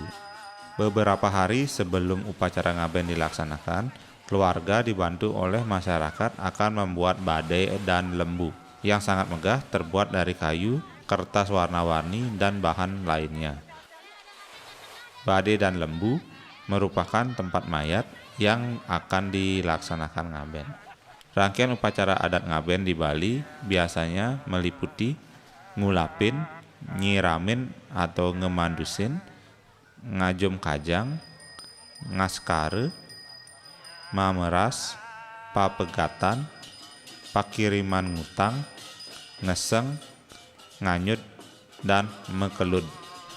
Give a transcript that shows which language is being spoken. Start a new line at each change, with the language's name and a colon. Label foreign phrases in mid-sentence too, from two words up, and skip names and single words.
Indonesian: Beberapa hari sebelum upacara ngaben dilaksanakan, keluarga dibantu oleh masyarakat akan membuat badai dan lembu yang sangat megah terbuat dari kayu, kertas warna-warni, dan bahan lainnya. Badai dan lembu merupakan tempat mayat yang akan dilaksanakan ngaben. Rangkaian upacara adat ngaben di Bali biasanya meliputi ngulapin, nyiramin atau ngemandusin, ngajum kajang, ngaskare, mameras, papegatan, pakiriman ngutang, ngeseng, nganyut, dan mekelud.